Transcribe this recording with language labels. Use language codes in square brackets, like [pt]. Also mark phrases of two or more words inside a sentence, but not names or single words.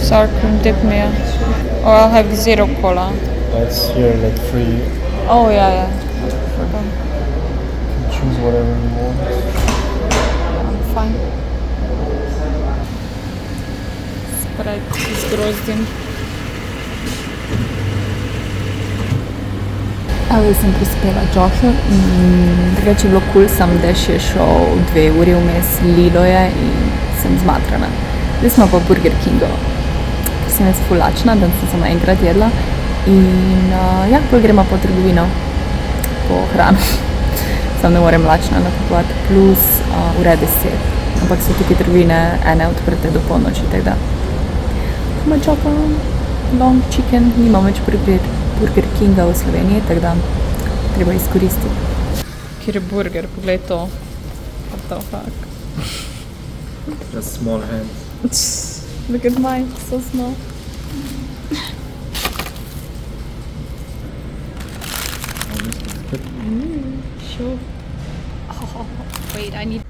[en] Sour cream dip me. Or I'll have zero cola. That's here, like free. Oh, yeah. Forgot. Choose whatever you want. I'm fine. Sprite [sl] z grozdjem. Ali sem prispela Jošu in drugače je bilo cool, sam dež je šel 2 uri vmes, lilo je in sem zmatrana. Zdaj smo pa Burger Kingu, ker sem jaz ful lačna, danes sem samo enkrat jedla in ja, bolj gremo po trgovino, po hrano. Sam ne morem lačna nakupovati, plus ura 10, ampak so tukaj trgovine ene odprte do polnoči, tako da komaj čakam long chicken, nimam več Burger Kinga v Sloveniji, tako da treba izkoristiti. Kjer je burger, poglej to. [en] What the fuck? Just small hands. Look at mine, so small. Sure. Oh, wait, I need...